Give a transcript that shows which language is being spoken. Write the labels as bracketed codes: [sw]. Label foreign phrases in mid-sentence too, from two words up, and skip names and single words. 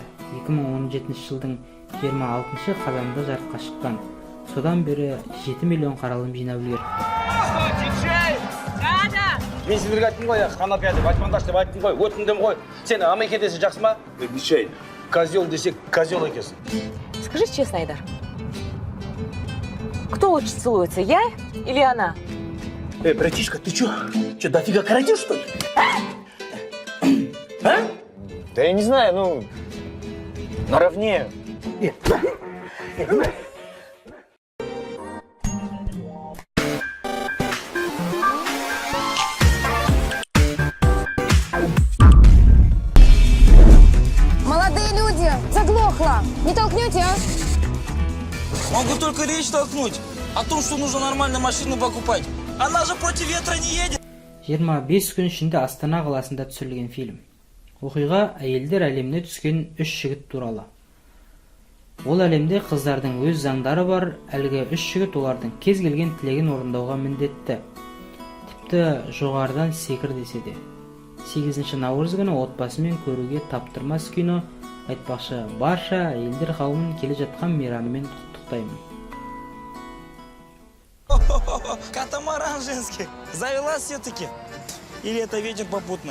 [kk] 2017 жылдың 26 қазанында жарыққа шыққан. Содан бері 7 миллион қаралым жинап үлгерді. Мен сіздерге айттым ғой, қанапияды, батмандаш деп айттым ғой, өтіндім ғой. Сен амеке десе жақсы ма? Ничей. Козел десек, козел екенсің. [ru] Скажи честно, Айдар. Кто лучше целуется, я или она? Братишка, ты чё? Чё, дофига каратишь, что ли? А? Да я не знаю, ну... Наравне. Молодые люди, заглохло. Не толкнете, а? Могу только речь толкнуть о том, что нужно нормально машину покупать. Она же против ветра не едет. [kk] 25 күн ішінде Астана қаласында түсірілген фильм. Оқиға әйелдер әлеміне түскен 3 жігіт туралы. Ол әлемде қыздардың өз заңдары бар, әлгі 3 жігіт олардың кез келген тілегін орындауға міндетті. Тіпті жоғарыдан секір десе де. 8 наурыз күні отбасымен көруге таптырмас кино. Айтпақшы, барша әйелдер қауымын келе жатқан мейраммен құттықтаймын. [ru] Катамаран женский. Завелась все-таки. Или это ветер попутный?